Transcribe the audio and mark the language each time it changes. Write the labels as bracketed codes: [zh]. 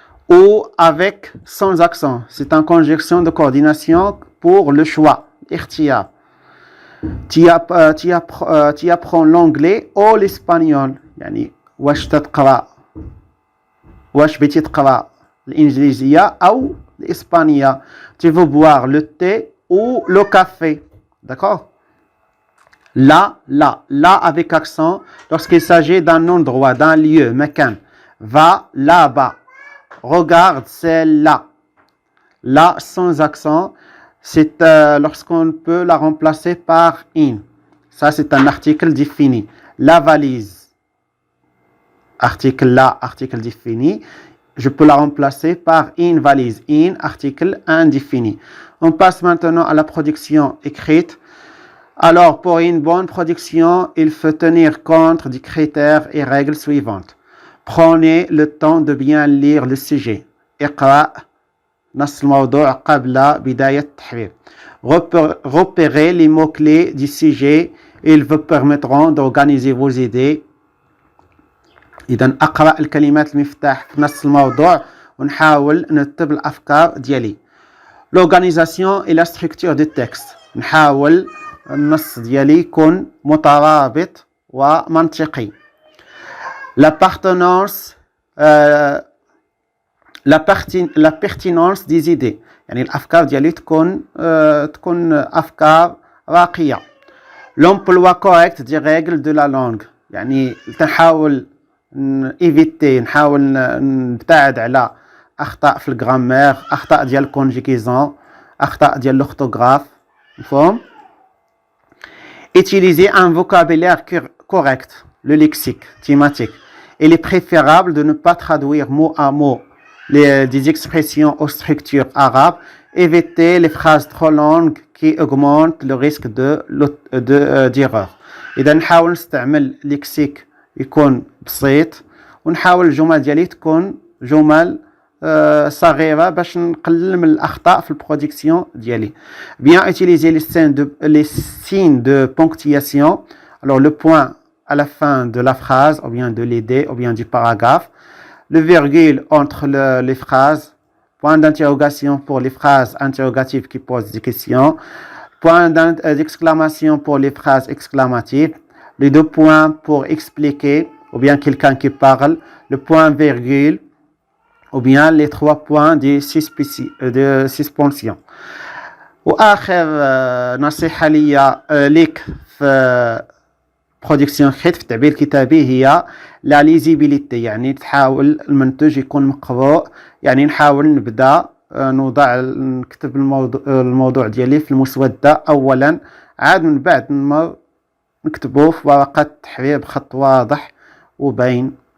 [fr] Ou avec sans accent. C'est une conjonction de coordination pour le choix. اختيار. tu apprends l'anglais ou l'espagnol. [ar] يعني واش تقرأ واش بغيتي تقرأ الإنجليزية أو l'Espagnol. [fr] Tu veux boire le thé ou le café. D'accord? Là avec accent, lorsqu'il s'agit d'un endroit, d'un lieu, makan. Va là-bas. Regarde celle-là. Là, sans accent, c'est lorsqu'on peut la remplacer par in. Ça, c'est un article défini. La valise. Article là, article défini. Je peux la remplacer par une valise. In, article indéfini. On passe maintenant à la production écrite. Alors, pour une bonne production, il faut tenir compte des critères et règles suivantes. Prenez le temps de bien lire le sujet. [ar] اقرأ نص الموضوع قبل بداية التحرير. [fr] Repérez les mots-clés du sujet. Ils vous permettront d'organiser vos idées. [ar] إذا أقرأ الكلمات المفتاح في نص الموضوع ونحاول نرتب الأفكار ديالي. [fr] L'organisation et la structure du texte. [ar] نحاول النص ديالي يكون مترابط ومنطقي. [fr] L'appartenance, la pertinence des idées. [ar] يعني الأفكار ديالي تكون أفكار راقية. [fr] L'emploi correct des règles de la langue. [ar] يعني تنحاول ايفيتي نحاول نبتعد على اخطاء في الجرامير، اخطاء ديال الكونجيكيزون، اخطاء ديال لورثوغراف. [fr] مفهوم؟ utiliser un vocabulaire correct, le lexique thématique. Il est préférable de ne pas traduire mot à mot des expressions aux structures arabes. Éviter les phrases trop longues qui augmentent le risque d'erreur. [ar] إذا نحاول نستعمل لكسيك يكون بسيط ونحاول الجمل ديالي تكون جمل صغيرة باش نقلل من الأخطاء في البرودكسيون ديالي. [fr] Bien utiliser les signes de ponctuation. Alors le point à la fin de la phrase ou bien de l'idée ou bien du paragraphe. Le virgule entre les phrases. Point d'interrogation pour les phrases interrogatives qui posent des questions. Point d'exclamation pour les phrases exclamatives. Les deux points pour expliquer, ou bien quelqu'un qui parle, le point virgule, ou bien les trois points de suspension. [ar] وآخر نصيحة لي ليك في برودكسيون خيط في التعبير الكتابي هي لا ليزيبيليتي. يعني تحاول المنتوج يكون مقروء. يعني نحاول نبدأ نكتب الموضوع ديالي في المسودة أولا، عاد من بعد نكتبه في ورقة تحرير بخط واضح وبين.